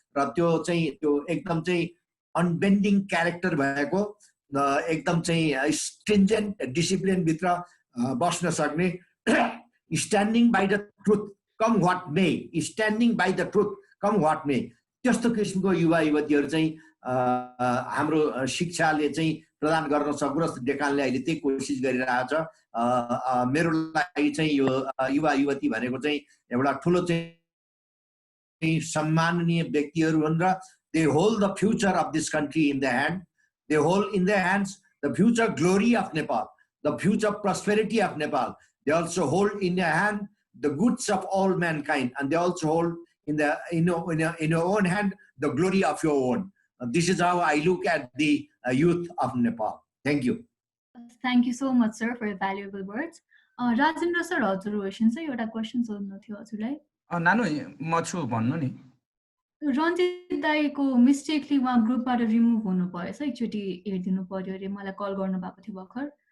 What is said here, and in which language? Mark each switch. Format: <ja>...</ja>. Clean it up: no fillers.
<ne>र त्यो चाहिँ त्यो एकदम चाहिँ अनबेन्डिङ क्यारेक्टर भएको एकदम चाहिँ स्ट्रिन्जेन्ट डिसिप्लिन भित्र बस्न सक्ने,</ne> <en>standing by the truth come what may,</en> <ne>standing by the truth com what मे, त्यस्तो किसिमको युवा युवतीहरू चाहिँ हाम्रो शिक्षाले चाहिँ प्रदान गर्न सकोस्। डेकानले अहिले त्यही कोसिस गरिरहेको छ। मेरो लागि चाहिँ यो युवा युवती भनेको चाहिँ एउटा ठुलो चाहिँ सम्माननीय व्यक्तिहरू हुन् र</ne> <en>they hold the future of this country in their hand. They hold in their hands the future glory of Nepal, the future prosperity of Nepal. They also hold in their hand the goods of all mankind, and they also hold in your own hand the glory of your own. This is how I look at the youth of Nepal. Thank you. Thank you so much, sir, for your valuable words.</en> <ne>Rajendra sir,</ne> <en>observation sir,</en> <ne>एउटा question सोध्नु थियो हजुरलाई। नानु म छु भन्नु नि। Ranjit दाइको mistakenly उहाँ ग्रुपबाट रिमुभ हुनु भएछ, एकचोटि हेरिदिनु पर्यो अरे, मलाई कल गर्नु भएको थियो भर्खर।</ne>